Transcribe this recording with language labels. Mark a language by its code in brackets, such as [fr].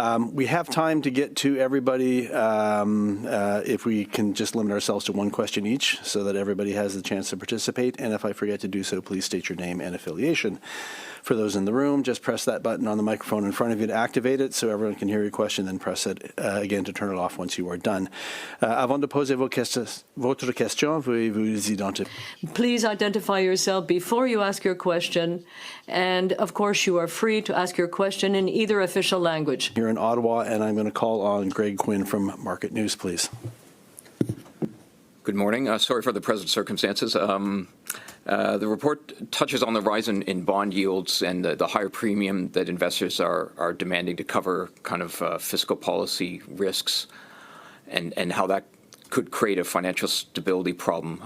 [en] We have time to get to everybody if we can just limit ourselves to one question each so that everybody has the chance to participate. And if I forget to do so, please state your name and affiliation. For those in the room, just press that button on the microphone in front of you to activate it so everyone can hear your question, then press it again to turn it off once you are done. [fr] Avant de poser votre question, veuillez vous identifier. [en] Please identify yourself before you ask your question, and of course you are free to ask your question in either official language. Here in Ottawa, and I'm going to call on Greg Quinn from Market News, please. Good morning. Sorry for the present circumstances. The report touches on the rise in bond yields and the higher premium that investors are demanding to cover kind of fiscal policy risks and how that could create a financial stability problem.